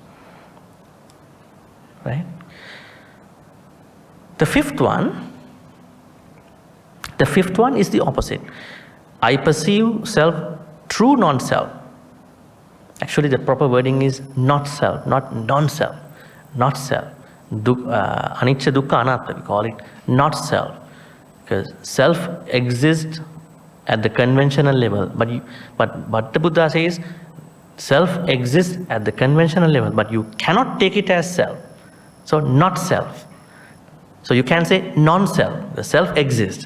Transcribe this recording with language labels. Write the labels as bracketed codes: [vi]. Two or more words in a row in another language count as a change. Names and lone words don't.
[en] Right? The fifth one is the opposite. I perceive self, true non-self. Actually, the proper wording is not self, not non-self, not self. [pi] Anicca, dukkha, anatta, [en] we call it not self. Because self exists at the conventional level, but the Buddha says self exists at the conventional level, but you cannot take it as self. So, not self. So, you can say non-self. The self exists.